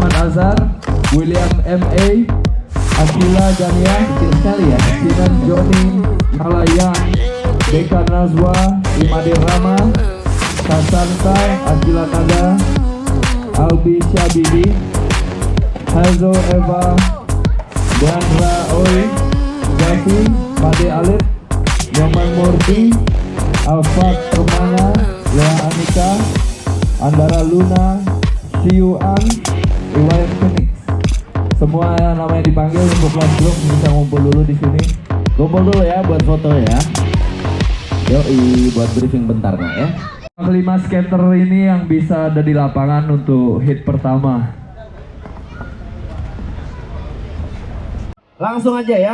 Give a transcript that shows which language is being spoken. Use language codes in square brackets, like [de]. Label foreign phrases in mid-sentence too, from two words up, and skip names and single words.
[id] Nazar, William M.A, Akila Gania, kecil sekali ya, Sinan Joni, Nalayan, Deka Nazwa, Imade Rama, Sasanta, Akila Naga, Albi Syabidi, Hazo Eva, Deandra Oi, Gavi, Made Alif, Nyoman Murti, Alfat Permana, Lea Anika, Andara Luna, Siuan, Iwayan Phoenix. Semua yang namanya dipanggil untuk kelas grup bisa ngumpul dulu di sini. Kumpul dulu ya buat foto ya. Yoi, buat briefing bentar Kak ya. Kelima skater ini yang bisa ada di lapangan untuk hit pertama. Langsung aja ya.